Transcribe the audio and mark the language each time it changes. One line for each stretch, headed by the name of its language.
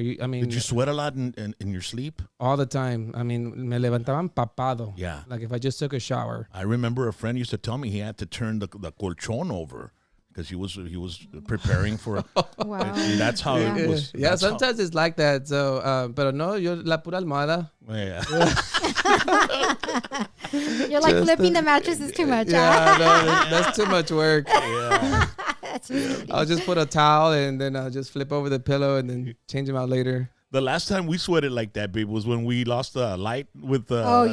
English: Did you sweat a lot in your sleep? All the time. I mean,
Spanish: me levantaba empapado.
English: Yeah. Like if I just took a shower. I remember a friend used to tell me he had to turn the colchon over because he was preparing for. Wow. That's how it was. Yeah, sometimes it's like that.
Spanish: So, pero no, yo la pura almohada.
English: Yeah. You're like flipping the mattress is too much. Yeah, no, that's too much work. Yeah. I'll just put a towel and then I'll just flip over the pillow and then change them out later. The last time we sweated like that, babe, was when we lost the light with the